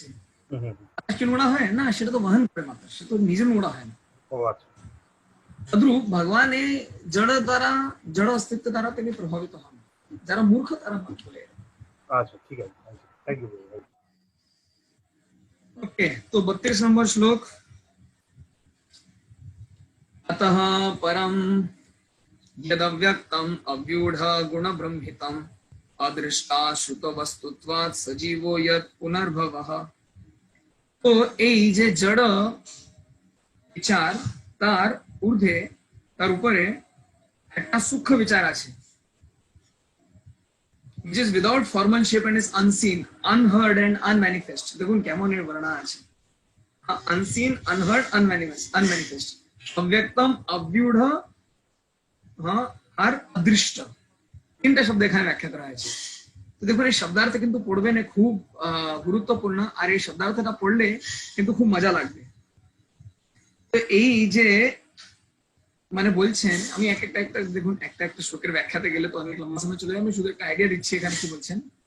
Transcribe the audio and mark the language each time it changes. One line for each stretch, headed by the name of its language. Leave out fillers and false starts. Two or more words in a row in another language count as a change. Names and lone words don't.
Bangla: বাতাস কি নোংরা হয় না? সেটা তো বহন করে মাত্র, সে তো নিজে নোংরা হয় না। ও আচ্ছা। তদ্রূপ ভগবান এই জড় অস্তিত্ব দ্বারা তিনি প্রভাবিত হন, যারা মূর্খ তারা বলে। আচ্ছা, ঠিক আছে,
English: thank you.
Hindi: ओके, तो 32 नंबर श्लोक।
Sanskrit: अतः परम यदव्यक्तम अव्यूढ़ गुण ब्रह्मितम अदृष्टा श्रुत वस्तुत्वात् सजीवो यत् पुनर्भवः।
Bangla: तो এই যে জড় বিচার, তার ঊর্ধ্বে, তার উপরে একটা সূক্ষ্ম বিচার আছে।
English: which is without form and shape and is unseen, unheard and unmanifest.
Bangla: দেখুন কেমন এর বর্ণনা আছে। unseen,
English: unheard, unmanifest,
Sanskrit: अव्यक्तम, अव्यूढ़,
Bangla: আর অদৃষ্ট, তিনটা শব্দ এখানে ব্যাখ্যা করা হয়েছে। তো দেখুন এই শব্দার্থ কিন্তু পড়বেন, খুব গুরুত্বপূর্ণ, আর এই শব্দার্থটা পড়লে কিন্তু খুব মজা লাগবে। তো এই যে মানে বলছেন, আমি একটা দেখুন একটা শ্লোকের ব্যাখ্যাতে গেলে তো অনেক লম্বা সময় চলে যাবে, আমি শুধু একটা আইডিয়া দিচ্ছি এখানে কি বলছেন।